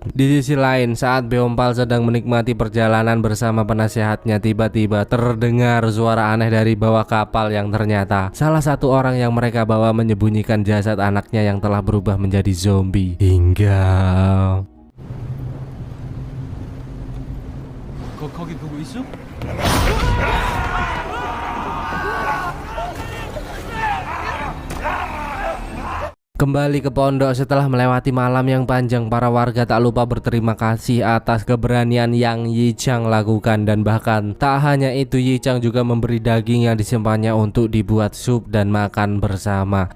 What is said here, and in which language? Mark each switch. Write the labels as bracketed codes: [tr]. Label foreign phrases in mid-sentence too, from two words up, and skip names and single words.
[id] Di sisi lain, saat Beompal sedang menikmati perjalanan bersama penasehatnya, tiba-tiba terdengar suara aneh dari bawah kapal yang ternyata salah satu orang yang mereka bawa menyembunyikan jasad anaknya yang telah berubah menjadi zombie. Hingga [ko] 거기 보고 있어? [id] kembali ke pondok setelah melewati malam yang panjang, para warga tak lupa berterima kasih atas keberanian yang Yichang lakukan, dan bahkan tak hanya itu, Yichang juga memberi daging yang disimpannya untuk dibuat sup dan makan bersama.